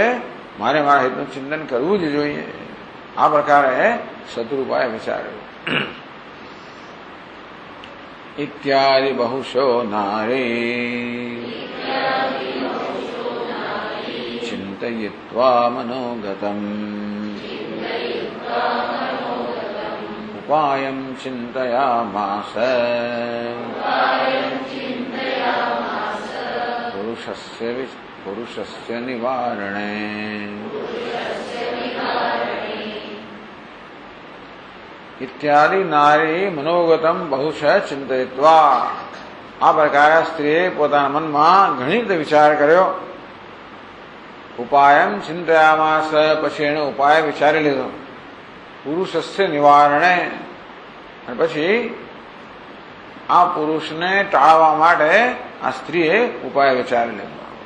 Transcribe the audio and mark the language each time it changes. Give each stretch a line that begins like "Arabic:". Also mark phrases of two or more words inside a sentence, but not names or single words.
Gujarati: મારે મારા હિતનું ચિંતન કરવું જ જોઈએ. આ પ્રકારે શત્રુપાએ વિચાર્યું.
Sanskrit: इत्यादि बहुशो नारी चिंतयित्वा मनोगतम उपायं चिन्तयामास पुरुषस्य निवारणे। इत्यादि नारी मनोगतम बहुशः चिंतयित्वा।
Gujarati: આ પ્રકારે સ્ત્રીએ પોતાના મનમાં ઘણી રીતે વિચાર કર્યો.
Sanskrit: उपायम चिंतयामास,
Gujarati: પછી એનો ઉપાય વિચારી લીધો.
Sanskrit: पुरुषस्य निवारणे,
Gujarati: અને પછી આ પુરુષને ટાળવા માટે આ સ્ત્રીએ ઉપાય વિચારી લીધો.